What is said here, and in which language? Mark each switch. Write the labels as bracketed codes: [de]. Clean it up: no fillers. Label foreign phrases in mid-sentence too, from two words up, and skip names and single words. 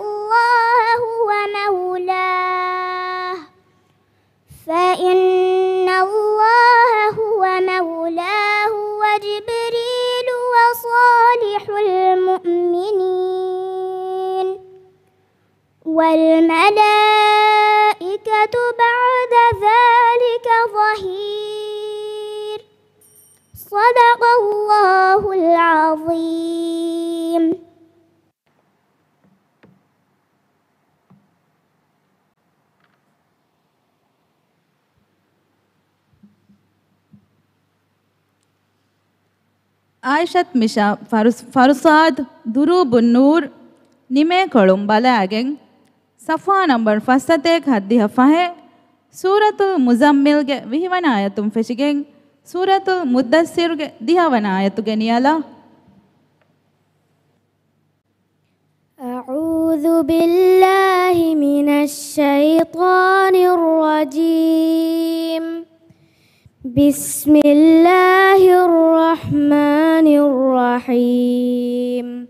[ar] الله هو مولاه وجبريل وصالح المؤمنين والملائكة بعد ذلك ظهير. صدق الله العظيم. [dv] ޢާއިޝަތު މިޝާ ފަރުސާދު ދުރޫބުން ނޫރު ނިމޭ ކޮޅުން ބަލާގެން ސަފްހާ ނަންބަރު ފަސްސަތޭކަ ހައްދިހަ ފަހެ ސޫރަތުލް މުޒައްމިލްގެ ވިހިވަނަ އާޔަތުން ފެށިގެން ސޫރަތުލް މުއްދައްސިރުގެ ދިހަވަނަ އާޔަތުގެ ނިޔަލަ. [ar] أعوذ بالله من الشيطان الرجيم. بسم الله الرحمن الرحيم.